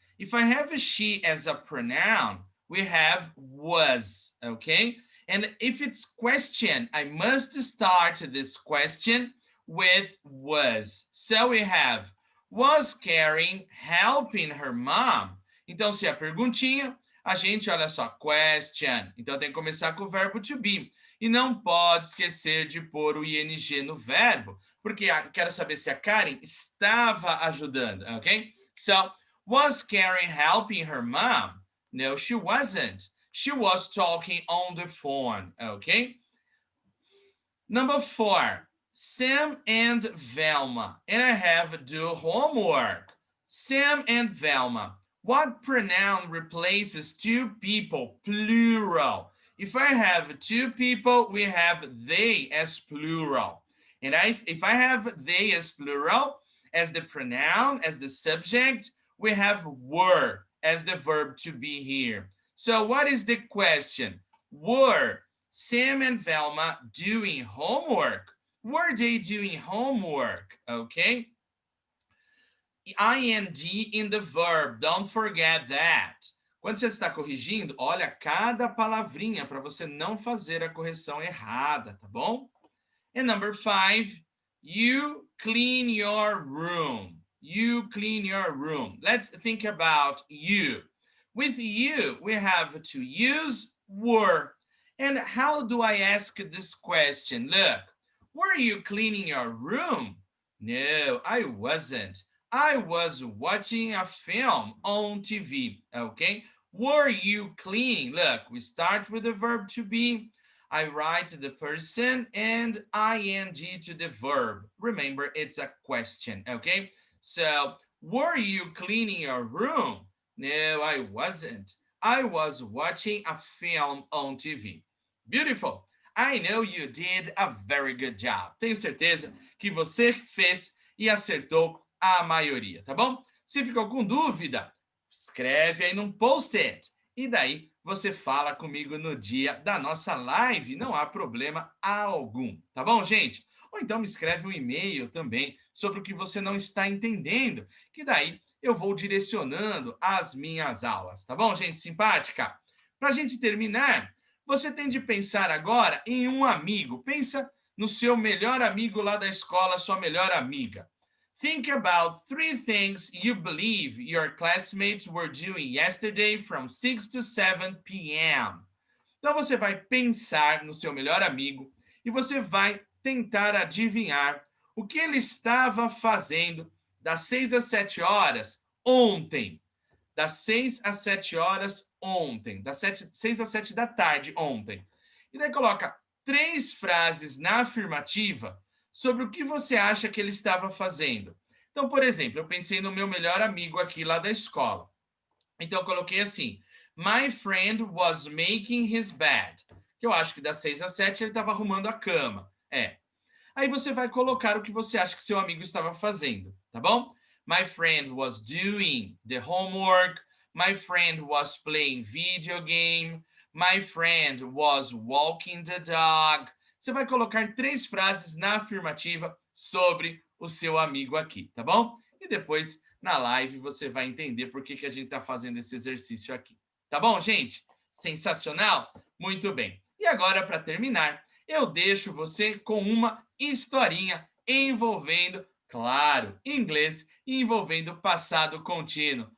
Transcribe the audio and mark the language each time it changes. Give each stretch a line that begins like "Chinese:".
English: If I have a she as a pronoun, we have was, okay? And if it's question, I must start this question with was. So we have, was Karen helping her mom?
Portuguese: Então, se é perguntinha, a gente, olha só, question. Então, tem que começar com o verbo to be. E não pode esquecer de pôr o ing no verbo, porque quero saber se a Karen estava ajudando, ok?
English: So, was Karen helping her mom? No, she wasn't. She was talking on the phone, okay? Number 4, Sam and Velma. And I have do homework. Sam and Velma. What pronoun replaces two people, plural? If I have two people, we have they as plural. And if I have they as plural, as the pronoun, as the subject, we have were as the verb to be here. So what is the question? Were Sam and Velma doing homework? Were they doing homework? Okay. IND in the verb, don't forget that.
Portuguese: Quando você está corrigindo, olha cada palavrinha para você não fazer a correção errada, tá bom?
English: And number 5, you clean your room. You clean your room. Let's think about you. With you, we have to use were. And how do I ask this question? Look, were you cleaning your room? No, I wasn't. I was watching a film on TV, okay? Were you cleaning? Look, we start with the verb to be. I write the person and ing to the verb. Remember, it's a question, okay? So, were you cleaning your room? No, I wasn't. I was watching a film on TV. Beautiful. I know you did a very good job.
Portuguese: Tenho certeza que você fez e acertou a maioria, tá bom? Se ficou com dúvida, escreve aí num post-it. E daí você fala comigo no dia da nossa live, não há problema algum, tá bom, gente? Ou então me escreve um e-mail também sobre o que você não está entendendo, que daí eu vou direcionando as minhas aulas, tá bom, gente simpática? Para a gente terminar, você tem de pensar agora em um amigo. Pensa no seu melhor amigo lá da escola, sua melhor amiga.
English: Think about 3 things you believe your classmates were doing yesterday from 6 to 7 p.m.
Portuguese: Então você vai pensar no seu melhor amigo e você vai tentar adivinhar o que ele estava fazendo das 6 às 7 horas ontem. Das 6 às 7 horas ontem. Das 6 às 7 da tarde ontem. E daí coloca 3 frases na afirmativa sobre o que você acha que ele estava fazendo. Então, por exemplo, eu pensei no meu melhor amigo aqui lá da escola. Então, eu coloquei assim,
English: my friend was making his bed.
Portuguese: Que eu acho que das 6 às 7 ele estava arrumando a cama. Aí você vai colocar o que você acha que seu amigo estava fazendo, tá bom?
English: My friend was doing the homework. My friend was playing video game. My friend was walking the dog.
Portuguese: Você vai colocar 3 frases na afirmativa sobre o seu amigo aqui, tá bom? E depois, na live, você vai entender por que a gente está fazendo esse exercício aqui. Tá bom, gente? Sensacional? Muito bem. E agora, para terminar, eu deixo você com uma historinha envolvendo, claro, inglês e envolvendo passado contínuo.